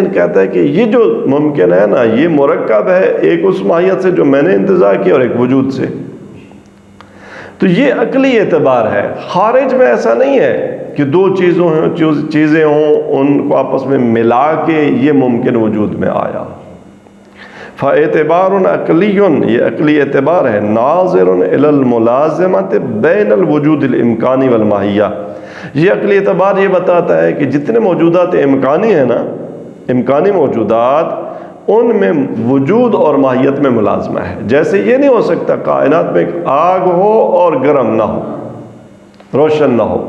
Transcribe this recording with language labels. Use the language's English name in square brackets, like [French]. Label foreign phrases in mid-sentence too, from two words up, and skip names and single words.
[Urdu] کہتا ہے کہ یہ جو ممکن ہے نا، یہ مرکب ہے ایک اس ماہیت سے جو میں نے انتزاع کی اور ایک وجود سے۔ تو یہ عقلی اعتبار ہے، خارج میں ایسا نہیں ہے کہ دو چیزیں ہوں، ان کو آپس میں ملا کے یہ ممکن وجود میں آیا۔ [Arabic] فاعتبار عقلی، [Urdu] یہ عقلی اعتبار ہے، [Arabic] ناظر الی الملازمۃ بین الوجود الامکانی والماہیہ۔ [Urdu] یہ عقلی اعتبار یہ بتاتا ہے کہ جتنے موجودات امکانی ہیں نا، امکانی موجودات، ان میں وجود اور ماہیت میں ملازمہ ہے۔ جیسے یہ نہیں ہو سکتا کائنات میں ایک آگ ہو اور گرم نہ ہو، روشن نہ ہو۔